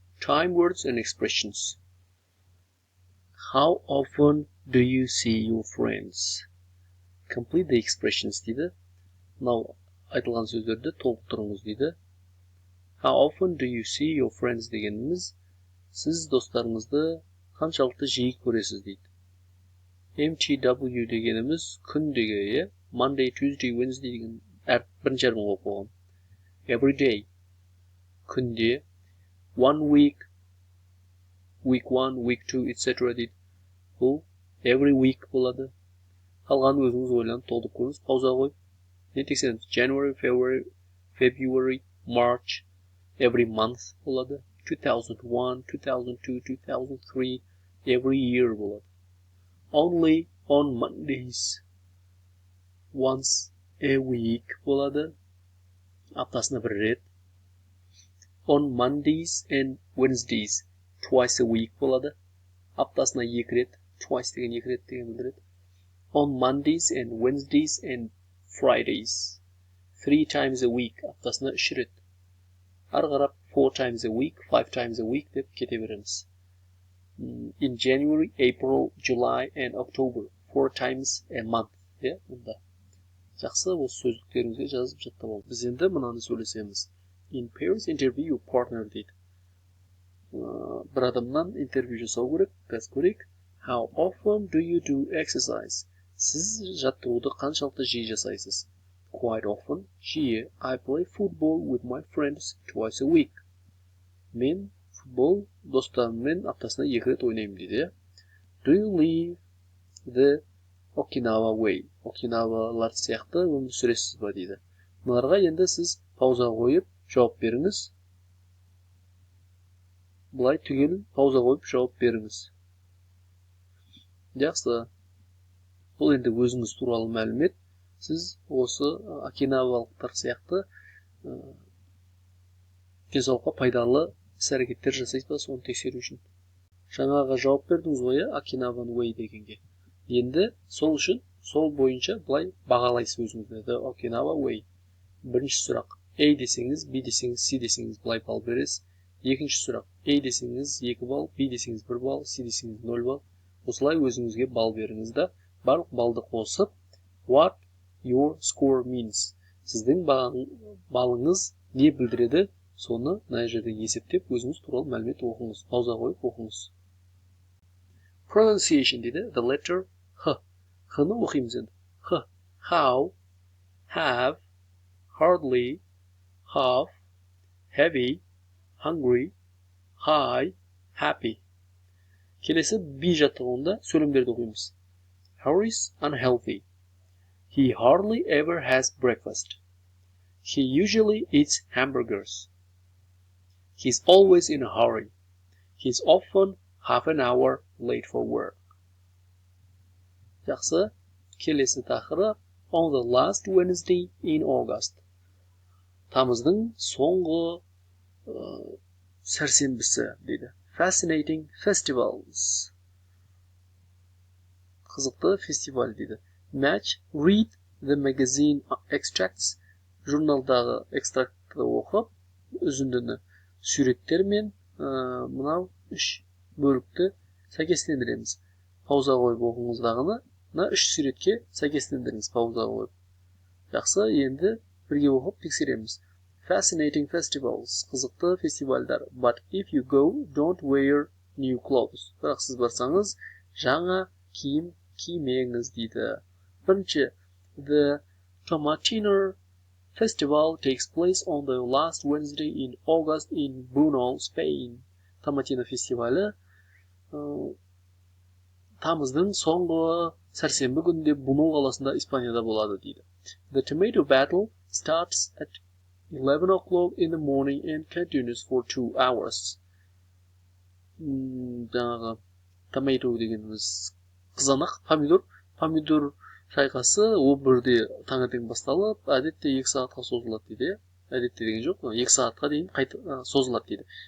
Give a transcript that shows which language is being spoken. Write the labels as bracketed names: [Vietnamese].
[English] Time, words and expressions. How often do you see your friends? Complete the expressions [Kazakh] дейді. Мынау айтылған сөздерді толықтырыңыз дейді. [English] How often do you see your friends [Kazakh] дегеніміз сіз достарыңызды қаншалықты жиі көресіз дейді. MTW дегеніміз күн деген, [English] Monday, Tuesday, Wednesday [Kazakh] деген бірінші әрбін қойып қойған. [English] Every day [Kazakh] күнде, [English] 1 week, week 1, week 2, etc. [Kazakh] дейді. Бұл [English] every week [Kazakh] болады. Қалған өзіңіз ойланып толтырып көріңіз, пауза қойып. Не тексереміз? [English] January, February, March, every month [Kazakh] болады. [English] 2001, 2002, 2003, every year [Kazakh] болады. [English] Only on Mondays, once a week [Kazakh] болады. Аптасына бір рет. [English] On Mondays and Wednesdays, twice a week [Kazakh] болады. Аптасына екі рет. [English] Twice [Kazakh] деген екі рет деген білдіреді. [English] On Mondays and Wednesdays and Fridays, 3 times a week. [Kazakh] Аптасына үш рет. Ары қарап [English] 4 times a week, 5 times a week [Kazakh] деп кете береміз. [English] In January, April, July and October, 4 times a month. [Kazakh] Мұнда. Жақсы, осы сөздіктеріңізге жазып жаттап алыңыз. Біз енді мынаны сөйлесеміз. [English] In pairs, interview your partner [Kazakh] дейді. Бір адамнан интервью жасау керек, қазір көрейік. [English] How often do you do exercise? [Kazakh] Сіз жаттығуды қаншалықты жиі жасайсыз? [English] Quite often, [Kazakh] жиі. [English] I play football with my friends twice a week. [Kazakh] Мен футбол достарыммен аптасына екі рет ойнаймын дейді. [English] Do you live the Okinawa way? [Kazakh] Окинавалар сияқты өмір сүресіз ба дейді. Бұларға енді сіз пауза қойып жауап беріңіз. Бұлай түгел пауза қойып жауап беріңіз. Жақсы. Бұл енді өзіңіз туралы мәлімет. Сіз осы окинавалықтар сияқты денсаулыққа пайдалы іс-әрекеттер жасайсыз ба, соны тексеру үшін. Жаңаға жауап бердіңіз ғой, [English] Okinawan way [Kazakh] дегенге. Енді сол үшін, сол бойынша былай бағалайсыз өзіңізді. [English] The Okinawa way. [Kazakh] Бірінші сұрақ. A десеңіз, B десеңіз, C десеңіз былай бал бересіз. Екінші сұрақ. A десеңіз 2 бал, B десеңіз 1 бал, C десеңіз 0 бал. Осылай өзіңізге бал беріңіз да, барлық балды қосып, [English] what your score means. [Kazakh] Сіздің балыңыз не білдіреді, соны мына жерде есептеп, өзіңіз туралы мәлімет оқыңыз. Пауза қойып оқыңыз. [English] Pronunciation [Kazakh] дейді, [English] the letter H. [Kazakh] H-ны оқимыз енді. H. [English] How, have, hardly, half, heavy, hungry, high, happy. Келесі B жаттығуында сөйлемдерді оқимыз. Harry's unhealthy. He hardly ever has breakfast. He usually eats hamburgers. He's always in a hurry. He's often half an hour late for work. [Kazakh] Жақсы. Келесі тақырып [English] on the last Wednesday in August. [Kazakh] Тамыздың соңғы сәрсенбісі дейді. [English] Fascinating festivals. [Kazakh] Қызықты фестиваль дейді. [English] Match, read the magazine extracts. [Kazakh] Журналдағы экстрактты оқып, үзіндіні суреттермен мынау үш бөлікті сәйкестендіреміз. Пауза қойып оқыңыздағыны, мына үш суретке сәйкестендіріңіз пауза қойып. Жақсы, енді бірге оқып тексереміз. [English] Fascinating festivals. [Kazakh] Қызықты фестивальдар. [English] But if you go, don't wear new clothes. [Kazakh] Бірақ сіз барсаңыз, жаңа киім кимеңіз дейді. Бірінші, [English] the Tomatina Festival takes place on the last Wednesday in August in Bunol, Spain. [Kazakh] Tomatina фестивалі тамыздың соңғы сәрсенбі күнінде Бунол қаласында Испанияда болады дейді. [English] The tomato battle starts at 11 o'clock in the morning and continues for 2 hours. [Kazakh] Жаңағы tomato дегеніміз қызанақ, помидор шайқасы ол бірде таңертең басталып, әдетте 2 сағатқа созылады дейді. Әдетте деген жоқ, 2 сағатқа дейін созылады дейді.